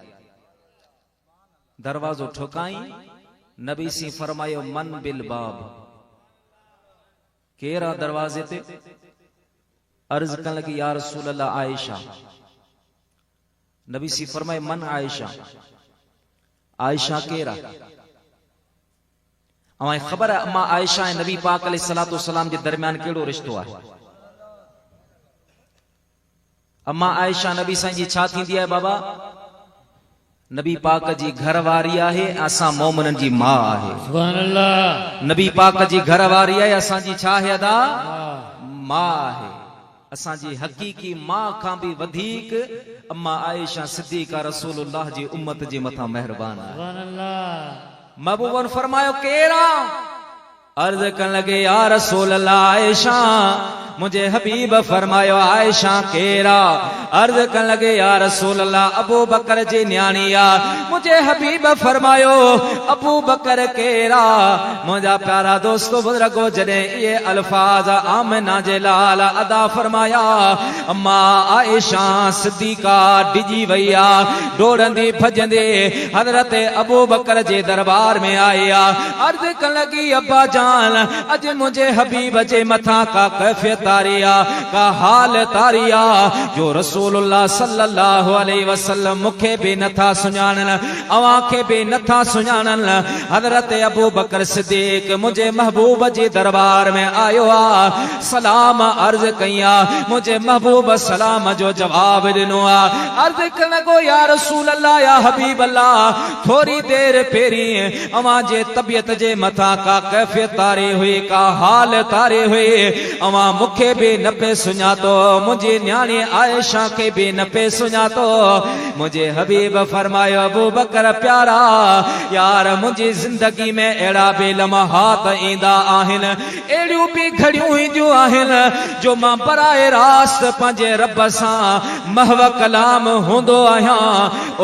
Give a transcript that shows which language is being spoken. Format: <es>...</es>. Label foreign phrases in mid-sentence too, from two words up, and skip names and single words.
<sd>दरवाजो ठोकाई, नबी सी फरमायो</sd> <ar>من بالباب,</ar> <sd>केरा दरवाजे ते? अर्ज कन लगी</sd> <ar>يا رسول الله</ar> <sd>आयशा। नबी सी फरमाए</sd> <ar>من عائشة,</ar> <sd>आयशा केरा? अमां खबर है अम्मा आयशा ऐं नबी पाक</sd> <ar>عليه الصلاة والسلام</ar> <sd>जे दरमियान केड़ो रिश्तो आहे? अम्मा आयशा नबी साईं जी छा थींदी आहे बाबा? नबी पाक जी घरवारी आहे, असां मोमिनन जी मां आहे।</sd> <ar>سبحان الله.</ar> <sd>नबी पाक जी घरवारी आहे, असां जी छा आहे अदा? मां आहे। असां जी हकीकी मां खां भी वधीक अम्मा आयशा सिद्दीका रसूलुल्लाह जी उम्मत जे मथां मेहरबान आहे।</sd> <ar>سبحان الله.</ar> <sd>महबूबन फरमायो केरा? अर्ज कन लगे</sd> <ar>يا رسول الله</ar> <sd>आयशा। मुझे हबीब फरमायो आयशा केरा? अर्ज कन लगे</sd> <ar>يا رسول الله</ar> <sd>अबू बकर जी न्याणिया। मुझे हबीब फरमायो अबू बकर केरा? मुझा प्यारा दोस्तों बुजुर्गो जडे ये अल्फाज आमना जे लाल अदा फरमाया, अम्मा आयशा सिद्दीका डिजी वैया डोड़ंदी भजंदे हजरत अबू बकर जे दरबार में आया। अर्ज कन लगी अब्बा जान अज मुझे हबीब जे मथा का कैफियत तारिया का हाल तारिया जो रसूलुल्लाह</sd> <ar>صلى الله عليه وسلم</ar> <sd>मुखे भी नथा सुञाणन, अवां खे भी नथा सुञाणन। हजरत अबू बकर सिद्दीक मुझे महबूब जी दरबार में आयो आ, सलाम अर्ज कया। मुझे महबूब सलाम जो जवाब दिनो आ। अर्ज कन लॻो</sd> <ar>يا رسول الله يا حبيب الله</ar> <sd>थोड़ी देर पेरी अवां जे तबियत जे मथा का कैफियत तारी हुई, का हाल तारी हुई, अवां मुखे भी न पे सुञातो, मुझे न्याणी आयशा के भी न पे सुञातो। मुझे हबीब फरमायो अबू बकर प्यारा यार मुझी जिंदगी में अड़ा भी लम्हात ईंदा आहिन, एड़ियूं भी घड़ियूं ईंदियूं आहिन जो मां बराए रास्त पंहिंजे रब सां महव कलाम हूंदो आहियां।</sd>